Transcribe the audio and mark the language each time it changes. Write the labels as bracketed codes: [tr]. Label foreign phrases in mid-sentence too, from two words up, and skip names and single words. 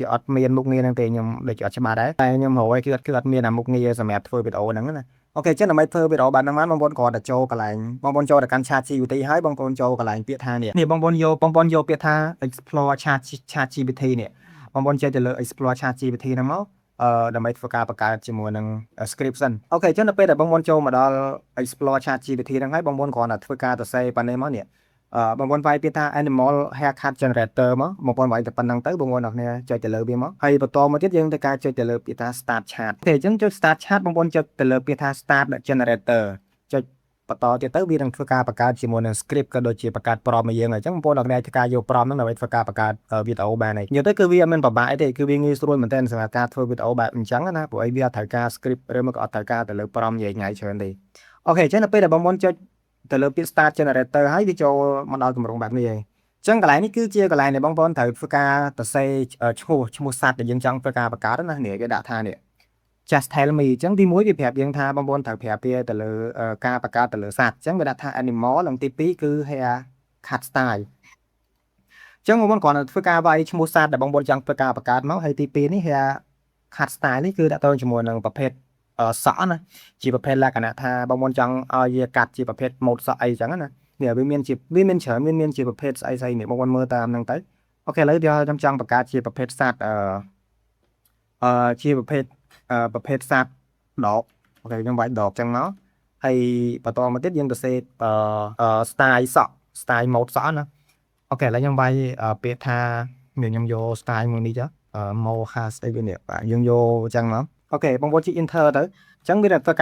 [km] អត់មានមុខងារហ្នឹងទេខ្ញុំដូចជាអត់ច្បាស់ដែរតែខ្ញុំរកឲ្យគឺអត់មានមុខងារសម្រាប់ធ្វើវីដេអូហ្នឹងណាអូខេចឹងដើម្បីធ្វើវីដេអូបែបហ្នឹងបានបងប្អូនគ្រាន់តែចូលកន្លែងបងប្អូនចូលទៅកាន់ ChatGPT ហើយបងប្អូនចូលកន្លែងពាក្យថានេះបងប្អូនយកពាក្យថា Explore ChatGPT នេះបងប្អូនចេះទៅលើ Explore ChatGPT ហ្នឹងមកដើម្បីធ្វើការបង្កើតជាមួយនឹង script សិនអូខេអញ្ចឹងដល់ពេលដែលបងប្អូនចូលមកដល់ Explore ChatGPT ហ្នឹងហើយបងប្អូនគ្រាន់តែធ្វើការ ទៅសេប៉ណ្ណេះមកនេះបងប្អូនវាយពាក្យថា [en] animal haircut generator [km] មកបងប្អូនវាយតែប៉ុណ្្នឹងទៅបងប្អូនអ្នកគ្នាចុចទៅលើវាមកហើយបន្តមកទៀតយើងត្រូវការចុចទៅលើពាក្យថា [en] start chat [km] អូខេអញ្ចឹងចុច [en] start chat [km] បងប្អូនចុចទៅលើពាក្យថា [en] start generator [km] ចុចបន្តទៀតទៅវានឹងធ្វើការបង្កើតជាមួយនឹង script ក៏ដូចជាបង្កើត prompt ឲ្យ យើងអញ្ចឹងបងប្អូនអ្នកគ្នាធ្វើការយក prompt ហ្នឹងដើម្បីធ្វើការបង្កើតវីដេអូបានហើយនិយាយទៅគឺវាអត់មានពិបាកអីទេគឺវាងាយស្រួលមែនទែនសម្រាប់ការធ្វើវីដេអូបែបអញ្ចឹងណាព្រោះអីវាអត់ត្រូវការ script ឬមកក៏អត់ត្រូវការទៅលើ prompt ញ៉ៃច្រើនទេអូខេអញ្ចឹងដល់ ពេលដែលបងប្អូនចុចទៅលើពាក្យ [en] start generator [km] ហើយវាចូលមកដល់កម្រងបែបនេះហើយអញ្ចឹងកន្លែងនេះគឺជាកន្លែងដែលបងប្អូនត្រូវធ្វើការសរសេរឈ្មោះសត្វដែលយើងចង់ ធ្វើការបង្កើតណានេះគេដាក់ថានេះ [en] just tell me [km] អញ្ចឹងទី1វាប្រាប់យើងថាបងប្អូនត្រូវប្រាប់វាទៅលើការបង្កើតទៅលើសត្វអញ្ចឹងវាដាក់ថា animal និងទី2គឺ [en] hair cut style [km] អញ្ចឹងបងប្អូនគ្រាន់តែធ្វើការវាយឈ្មោះសត្វដែលបងប្អូនចង់ធ្វើការបង្កើតមកហើយទី2នេះ [en] hair cut style [km] នេះគឺដាក់ទៅជាមួយនឹងប្រភេទសក់ណាជាប្រភេទលក្ខណៈថាបងប្អូនចង់ឲ្យវាកាត់ជាប្រភេទម៉ូដសក់អីចឹងណានេះវាមានច្រើនមានជាប្រភេទស្អីនេះបងប្អូនមើលតាមហ្នឹងទៅអូខេឥឡូវខ្ញុំចង់បង្កើតជាប្រភេទសត្វ ជាប្រភេទសត្វដកអូខេខ្ញុំវាយដកចឹងមកហើយបន្តមកទៀតយើងទៅសេstyle សក់ [en] style mode [km] សក់ណាអូខេឥឡូវខ្ញុំវាយពាក្យថាខ្ញុំយក style មួយនេះចុះmoha ស្អីវានេះបាទយើងយកចឹងមកអូខេបងប្អូនជី enter ទៅអញ្ចឹងវាធ្វើ